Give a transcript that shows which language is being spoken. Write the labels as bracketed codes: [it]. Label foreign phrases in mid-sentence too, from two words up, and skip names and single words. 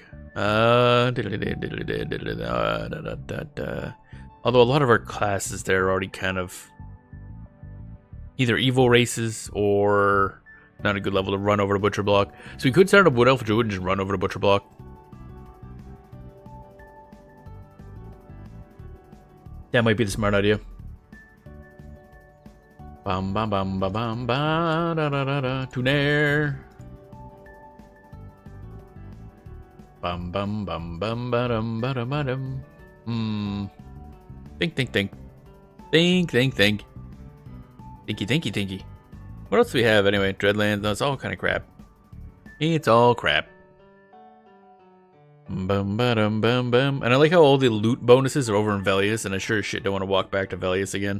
[en] Although a lot of our classes there are already kind of either evil races or not a good level to run over to Butcher Block. So we could start a Wood Elf Druid and just run over to Butcher Block. That might be the smart idea. Bam bam bam bam bam ba da da da da Tuner. Bam bam bam bam ba dum ba dum ba dum. Think. Thinky. What else do we have anyway? Dreadlands, no, it's all kind of crap. It's all crap. Bum bum bum bum. And I like how all the loot bonuses are over in Velius, and I sure as shit don't want to walk back to Velius again.